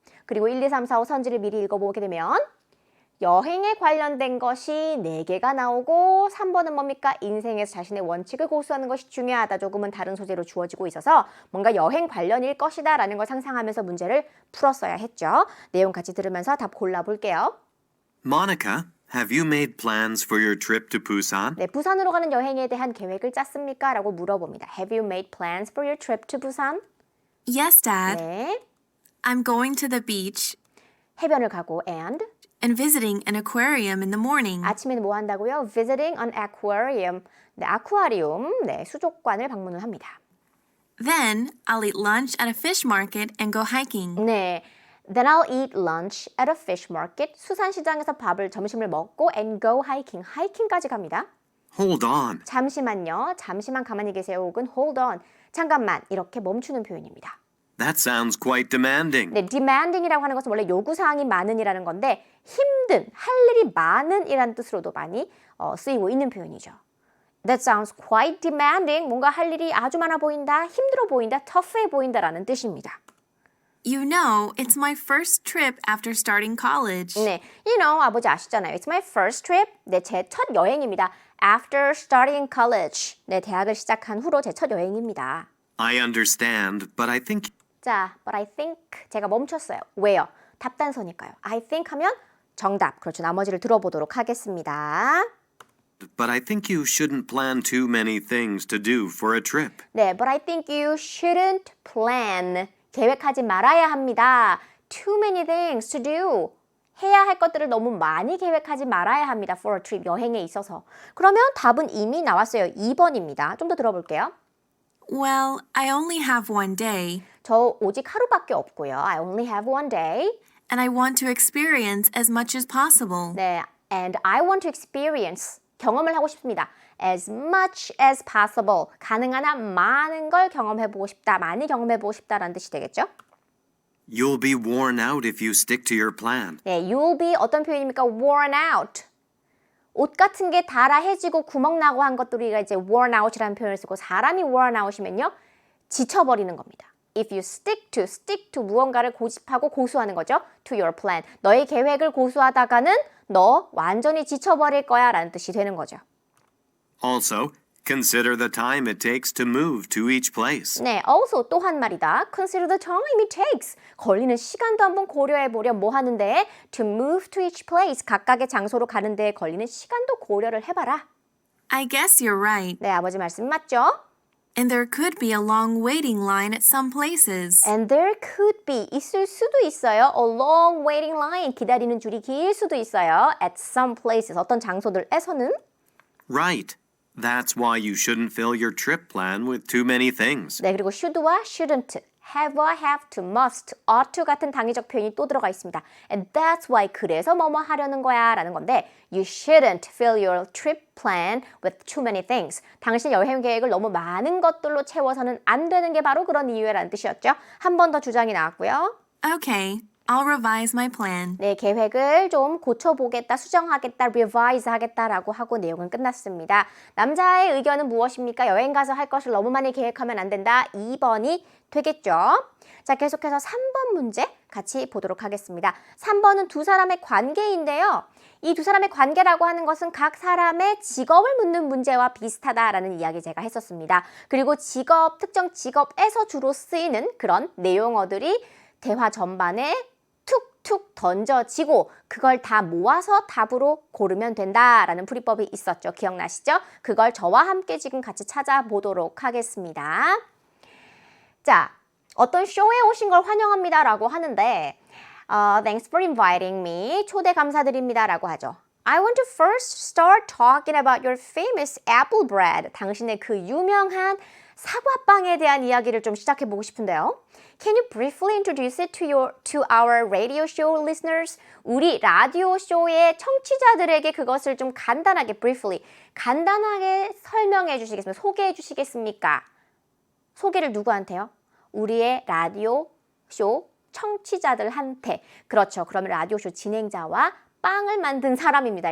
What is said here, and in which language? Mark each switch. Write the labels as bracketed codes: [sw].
[ko] 그리고 1, 2, 3, 4, 5 선지를 미리 읽어보게 되면 여행에 관련된 것이 4개가 나오고 3번은 뭡니까? 인생에서 자신의 원칙을 고수하는 것이 중요하다. 조금은 다른 소재로 주어지고 있어서 뭔가 여행 관련일 것이다 라는 걸 상상하면서 문제를 풀었어야 했죠. 내용 같이 들으면서 답 골라볼게요. [en] Monica, have you made plans for your trip to Busan? [ko] 네, 부산으로 가는 여행에 대한 계획을 짰습니까? 라고 물어봅니다. [en] Have you made plans for your trip to Busan? Yes, Dad. [ko] 네, [en] I'm going to the beach [ko] 해변을 가고 and [en] and visiting an aquarium in the morning. [ko] 아침에는 뭐 한다고요? [en] Visiting an aquarium. [ko] 네, 아쿠아리움, 네, 수족관을 방문을 합니다. [en] Then I'll eat lunch at a fish market and go hiking. 네, then I'll eat lunch at a fish market. [ko] 수산시장에서 점심을 먹고 [en] and go hiking. [ko] 하이킹까지 갑니다. [en] Hold on. [ko] 잠시만요. 잠시만 가만히 계세요. 혹은 [en] hold on. [ko] 잠깐만. 이렇게 멈추는 표현입니다. [en] That sounds quite demanding. [ko] 네, demanding이라고 하는 것은 원래 요구사항이 많은이라는 건데 힘든, 할 일이 많은 이라는 뜻으로도 많이 쓰이고 있는 표현이죠. [en] That sounds quite demanding. [ko] 뭔가 할 일이 아주 많아 보인다, 힘들어 보인다, tough해 보인다라는 뜻입니다. [en] You know, it's my first trip after starting college. [ko] 네, [en] you know, [ko] 아버지 아시잖아요. [en] It's my first trip. [ko] 네, 제 첫 여행입니다. [en] After starting college. [ko] 네, 대학을 시작한 후로 제 첫 여행입니다. [en] I understand, but I think [ko] 자, [en] but I think [ko] 제가 멈췄어요. 왜요? 답단서니까요. [en] I think [ko] 하면 정답. 그렇죠. 나머지를 들어보도록 하겠습니다. [en] but I think you shouldn't plan too many things to do for a trip. 네, but I think you shouldn't plan. [ko] 계획하지 말아야 합니다. [en] Too many things to do. [ko] 해야 할 것들을 너무 많이 계획하지 말아야 합니다. [en] For a trip, [ko] 여행에 있어서. 그러면 답은 이미 나왔어요. 2번입니다. 좀 더 들어볼게요. [en] Well, I only have one day, [ko] 저 오직 하루밖에 없고요. [en] I only have one day. and I want to experience as much as possible. 네, and I want to experience. [ko] 경험을 하고 싶습니다. [en] As much as possible. [ko] 가능한 한 많은 걸 경험해보고 싶다. 많이 경험해보고 싶다라는 뜻이 되겠죠? [en] You'll be worn out if you stick to your plan. [ko] 네, [en] you'll be [ko] 어떤 표현입니까? [en] worn out. [ko] 옷 같은 게 닳아해지고 구멍 나고 한 것들 우리가 이제 worn out이라는 표현을 쓰고 사람이 worn out이면요. 지쳐버리는 겁니다. [en] If you stick to [ko] 무언가를 고집하고 고수하는 거죠. [en] To your plan. [ko] 너의 계획을 고수하다가는 너 완전히 지쳐버릴 거야 라는 뜻이 되는 거죠. [en] Also, consider the time it takes to move to each place. [ko] 네, also 또 한 말이다. [en] Consider the time it takes. [ko] 걸리는 시간도 한번 고려해보려 뭐 하는데 [en] to move to each place. [ko] 각각의 장소로 가는 데에 걸리는 시간도 고려를 해봐라. [en] I guess you're right. [ko] 네, 아버지 말씀 맞죠? [en] And there could be a long waiting line at some places. And there could be, [ko] 있을 수도 있어요. [en] A long waiting line, [ko] 기다리는 줄이 길 수도 있어요. [en] At some places, [ko] 어떤 장소들에서는. [en] Right. That's why you shouldn't fill your trip plan with too many things. [ko] 네, 그리고 should와 shouldn't, have와 have to, must, ought to 같은 당위적 표현이 또 들어가 있습니다. [en] And that's why, [ko] 그래서 뭐뭐 하려는 거야 라는 건데 [en] You shouldn't fill your trip plan with too many things. [ko] 당신 여행 계획을 너무 많은 것들로 채워서는 안 되는 게 바로 그런 이유라는 뜻이었죠. 한 번 더 주장이 나왔고요. [en] Okay, I'll revise my plan. [ko] 네, 계획을 좀 고쳐보겠다, 수정하겠다, revise 하겠다라고 하고 내용은 끝났습니다. 남자의 의견은 무엇입니까? 여행 가서 할 것을 너무 많이 계획하면 안 된다. 2번이 되겠죠. 자, 계속해서 3번 문제 같이 보도록 하겠습니다. 3번은 두 사람의 관계인데요. 이 두 사람의 관계라고 하는 것은 각 사람의 직업을 묻는 문제와 비슷하다라는 이야기 제가 했었습니다. 그리고 직업, 특정 직업에서 주로 쓰이는 그런 내용어들이 대화 전반에 툭툭 던져지고 그걸 다 모아서 답으로 고르면 된다라는 풀이법이 있었죠. 기억나시죠? 그걸 저와 함께 지금 같이 찾아보도록 하겠습니다. 자, 어떤 쇼에 오신 걸 환영합니다라고 하는데 [en] Thanks for inviting me. [ko] 초대 감사드립니다라고 하죠. [en] I want to first start talking about your famous apple bread. [ko] 당신의 그 유명한 사과빵에 대한 이야기를 좀 시작해보고 싶은데요. [en] Can you briefly introduce it to our radio show listeners? [ko] 우리 라디오 쇼의 청취자들에게 그것을 좀 간단하게 briefly 간단하게 설명해 주시겠습니까? 소개해 주시겠습니까? 소개를 누구한테요? 우리의 라디오 쇼 청취자들한테. 그렇죠. 그러면 라디오쇼 진행자와 빵을 만든 사람입니다.